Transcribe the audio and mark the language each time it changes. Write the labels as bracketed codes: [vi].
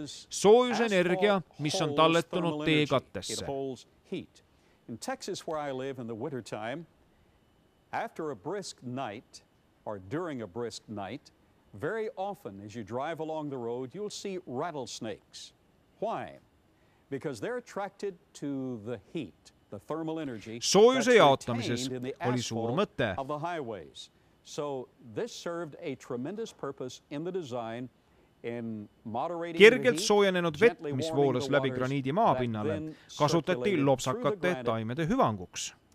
[et] Soojusenergia, mis on talletunud teekattesse. [en] In Texas, where I live in the winter time, after a brisk night, or during a brisk night, very often as you drive along the road, you'll see rattlesnakes. Why? Because they're attracted to the heat, the thermal energy [et] soojuse jaotamises oli suur mõte. [en] Of the highways. So this served a tremendous purpose in the design. [et] Kergelt soojenenud vett, mis voolas läbi graniidi maapinnale, kasutati lopsakate taimede hüvanguks.